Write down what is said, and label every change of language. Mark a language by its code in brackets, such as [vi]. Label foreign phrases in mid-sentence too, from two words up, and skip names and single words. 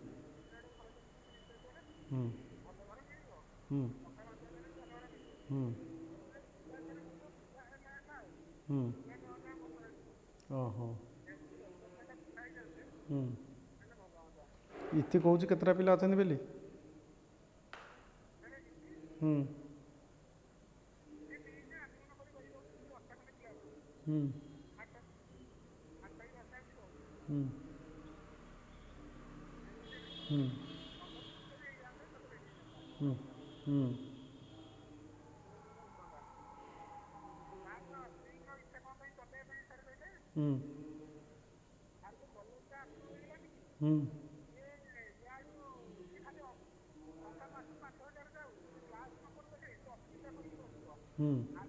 [or] ହୁଁ ହୁଁ ହୁଁ ହୁଁ ଓହୋ ହୁଁ ଇତି କହୁଛି କେତେଟା ପିଲା ଅଛନ୍ତି ବୋଲି? ହୁଁ हम्म हम्म हम्म हम्म हम्म हम्म हम्म हम्म